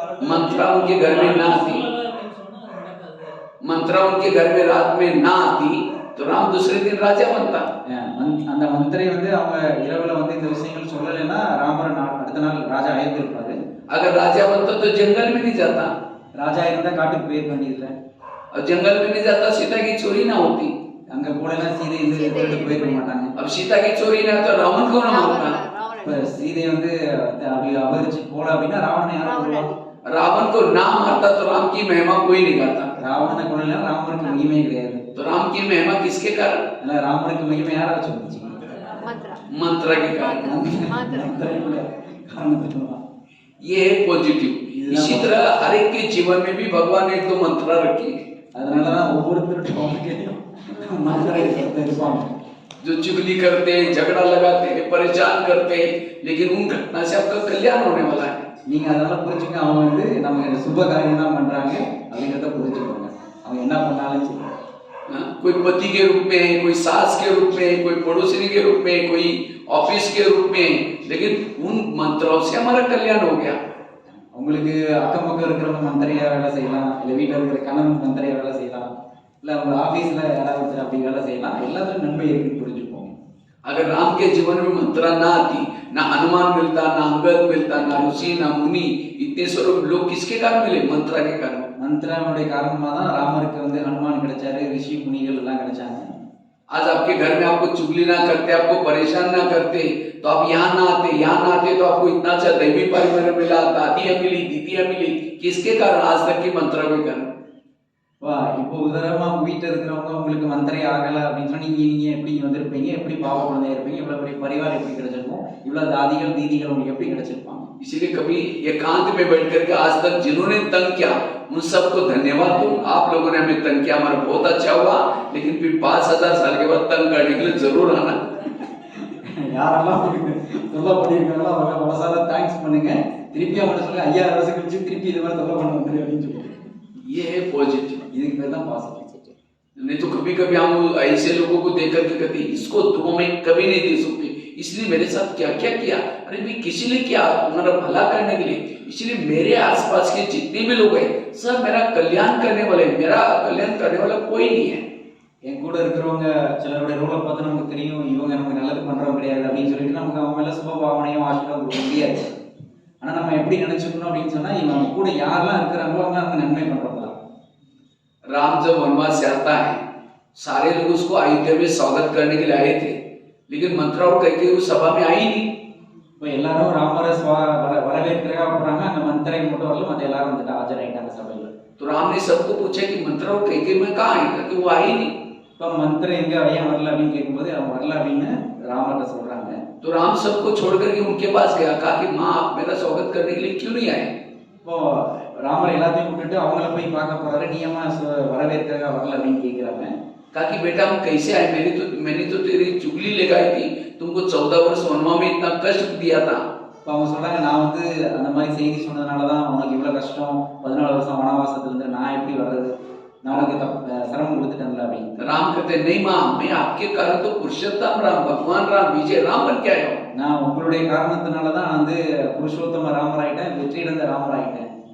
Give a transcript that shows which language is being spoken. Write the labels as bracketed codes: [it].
[hi] मंत्रा उनके घर में ना आती, मंत्रा उनके घर में रात में ना आती तो राम दूसरे दिन राजा बनता। [ta] அந்த மந்திரை அவங்க இரவுல இந்த விஷயங்கள் சொல்லலைன்னா ராமர் அடுத்த நாள் ராஜா ஆயிருந்திருப்பாரு. [hi] अगर राजा बनता तो जंगल में नहीं जाता, [ta] ராஜா இருந்தா காட்டுக்கு போயிருக்க வேண்டியதில்ல. [hi] और जंगल में नहीं जाता सीता की चोरी ना होती, [ta] அங்க போலனா சீதை திருட்டு போயிருக்க மாட்டாங்க. [hi] अब सीता की चोरी ना तो रावण को ना मारता। [ta] சீதை அப்படி அபகரிச்சு போல அப்படின்னா ராவணனை யாரும் கொல்லுவாங்க? [hi] रावण को ना मारता तो राम की महिमा कोई नहीं गाता। [ta] ராவணனை கொல்லல ராமருக்கு மகிமை கிடையாது. [hi] तो राम की महिमा किसके कारण? [ta] ராமருக்கு மகிமை யாரை வச்சு வந்துச்சு? [hi] मंत्रा के कारण। ये है पॉजिटिव। इसी तरह हर एक के जीवन में भी भगवान ने एक दो मंत्रा रखी है। [ta] அதனாலதான் ஒவ்வொருத்தருக்கும் மந்திரம் இருப்பாங்க. [hi] जो चुगली करते, झगड़ा लगाते, परेशान करते, लेकिन उन घटना से आपका कल्याण होने वाला है। [ta] நீங்க அதனால புரிஞ்சுங்க, அவங்க நம்ம சுப காரியம் தான் பண்றாங்க அப்படிங்கறத புரிஞ்சுக்கோங்க. அவங்க என்ன பண்ணாலும் சரி, [hi] कोई पति के रूप में, कोई सास के रूप में, कोई पड़ोसी के रूप में, कोई ऑफिस के रूप में, लेकिन उन मंत्रों से हमारा कल्याण हो गया। [ta] உங்களுக்கு அக்கம் பக்கம் இருக்கிறவங்க மந்திரியா வேலை செய்யலாம், இல்ல வீட்டில் இருக்கிற கணவன் மந்திரியா வேலை செய்யலாம், இல்ல உங்க ஆபீஸ்ல யாராவது அப்படி வேலை செய்யலாம், எல்லாத்துக்கும் நன்மை இருக்குன்னு புரிஞ்சுப்போம். [hi] अगर राम के जीवन में मंत्रा ना आती, ना हनुमान मिलता, ना अंगद मिलता, ना ऋषि, ना मुनि, इतने स्वरूप लोग किसके कारण मिले? मंत्रा के कारण। [ta] मंत्राவுடைய காரணமா தான் ராமருக்கு ஹனுமான் கிடைச்சாரு, ऋषि मुनिகள் எல்லாம் கிடைச்சாங்க. [hi] आज आपके घर में आपको चुगली ना करते, आपको परेशान ना करते, तो आप यहाँ ना आते, यहाँ ना आते तो आपको इतना अच्छा दैवी परिवार मिला, दादियाँ मिली, दीदियाँ मिली, किसके कारण? आज तक की मंत्रा के कारण। [ta] வா இப்போ உதாரணமா வீட்டில் இருக்கிறவங்க உங்களுக்கு மந்திரை ஆகல அப்படின்னு சொன்னா நீங்க எப்படி வந்திருப்பீங்க, எப்படி பாவ குழந்தையா இருப்பீங்க, இவ்வளவு பெரிய பரிவாரம் எப்படி கிடைச்சிருக்கும், இவ்வளவு தாதிகள் தீதிகள் உங்களுக்கு எப்படி கிடைச்சிருப்பாங்க. [hi] इसीलिए कभी एकांत में बैठ करके आज तक जिन्होंने तंग किया उन सबको धन्यवाद दूं। आप लोगों ने हमें तंग किया, हमारा बहुत अच्छा हुआ, लेकिन फिर 5000 साल के बाद तंग करने के लिए जरूर आना। [ta] யாரெல்லாம் தொல்லை பண்ணியிருக்காங்களோ அவங்க மனசார தேங்க்ஸ் பண்ணுங்க, திருப்பி அவங்க சொல்லுங்க 5000 வருஷம் கழிச்சு திருப்பி இது மாதிரி தொல்லை பண்ண வந்துரு அப்படின்னு சொல்லுங்க. [hi] ये है पॉजिटिव। [ta] இதுக்கு பேர் தான் பாசிட்டிவ்। [hi] नहीं तो कभी कभी हम ऐसे लोगों को देख करके कहते इसको दुआ में कभी नहीं दे सकते, इसलिए मेरे साथ क्या क्या किया। अरे भाई किसी ने किया तुम्हारा भला करने के लिए, इसलिए मेरे आसपास के जितने भी लोग हैं सब मेरा कल्याण करने वाले, मेरा कल्याण करने वाला कोई नहीं है। [ta] என் கூட இருக்கிறவங்க சிலருடைய ரோலை பார்த்து நமக்கு தெரியும் இவங்க நமக்கு நல்லது பண்றவங்க கிடையாது அப்படின்னு சொல்லிட்டு நமக்கு அவங்க மேல சுப பாவனையும் ஆசீர்வாதம் கொடுக்க முடியாது. ஆனா நம்ம எப்படி நினைச்சுக்கணும் அப்படின்னு சொன்னா இவங்க கூட யாரெல்லாம் இருக்கிறாங்களோ அவங்க நமக்கு நன்மை பண்றவங்க. [hi] राम जब वनवास से आता है सारे लोग उसको अयोध्या में स्वागत करने के लिए आए थे, लेकिन मंत्रा और कैकेयी उस सभा में आई नहीं। [ta] இப்போ எல்லாரும் ராமரை வரவேற்கிறதுக்காக போறாங்க, அந்த மந்திரை மட்டும் வரல, மற்ற எல்லாரும் வந்துட்டு ஆஜராயிட்டாங்க சபையில. [hi] तो राम ने सबको पूछा कि मंत्रा और कैकेयी में कहाँ आई, क्योंकि वो आई नहीं। [ta] இப்போ மந்திரை எங்க ஏன் வரல அப்படின்னு கேட்கும்போது அவங்க வரல அப்படின்னு ராமர்கிட்ட சொல்றாங்க. [hi] तो राम सबको छोड़ करके उनके पास गया, कहा कि माँ आप मेरा स्वागत करने के लिए क्यों नहीं आए। [ta] இப்போ ராமர் எல்லாத்தையும் விட்டுட்டு அவங்கள போய் பார்க்க போறாரு, நீ ஏமா வரவேற்கிறதுக்காக வரல அப்படின்னு கேட்கிறாங்க. [hi] कहा कि बेटा हम कैसे आए, मैंने तो तेरी चुगली लगाई थी, तुमको 14 वर्ष वनवा में इतना कष्ट दिया था। [ta] இப்போ அவங்க சொல்றாங்க நான் அந்த மாதிரி செய்தி சொன்னதுனால தான் உனக்கு இவ்வளவு கஷ்டம், 14 வருஷம் வனவாசத்துல இருந்து நான் எப்படி வர்றது. நான் உனக்கு சிரமம் கொடுத்துட்டேன்ல அப்படின்னு. [hi] राम कहते नहीं माँ, मैं आपके कारण तो पुरुषोत्तम राम, भगवान राम, विजय राम बन के आया हूँ. [ta] நான் உங்களுடைய காரணத்தினால தான் வந்து புருஷோத்தம ராமர் ஆயிட்டேன், வெற்றியிழந்த ராமர் ஆயிட்டேன்.